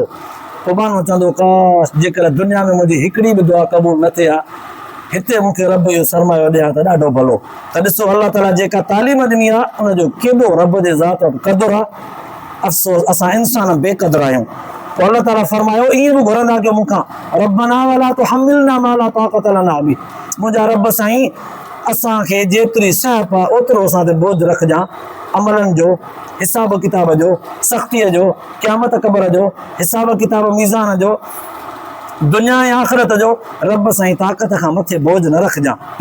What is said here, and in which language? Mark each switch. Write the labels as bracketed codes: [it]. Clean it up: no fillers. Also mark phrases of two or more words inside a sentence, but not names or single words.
[sd] पोइ माण्हू चवंदो काश जेकर दुनिया में मुंहिंजी हिकिड़ी बि दुआ क़बूल न थिए हा, हिते मूंखे रब इहो सरमायो ॾियां त ॾाढो भलो। त ॾिसो अल्लाह ताला जेका तालीम ॾिनी आहे उनजो केॾो रब जे ज़ात वटि क़दुरु आहे। अफ़सोस असां इंसान बेक़दुर आहियूं। पोइ अल्लाह ताला फरमायो ईअं बि घुरंदा कयो मूंखां, [ar] ربنا ولا تحملنا ما لا طاقة لنا به, [sd] मुंहिंजा रब साईं असांखे जेतिरी सहप आहे ओतिरो असां ते बोझ रखजांइ, अमलनि जो, हिसाब किताब जो, सख़्तीअ जो, क़यामत क़बर जो, हिसाब किताब मीज़ान जो, दुनिया ऐं आख़िरत जो, रब साईं ताक़त खां मथे बोझ न रखजांइ।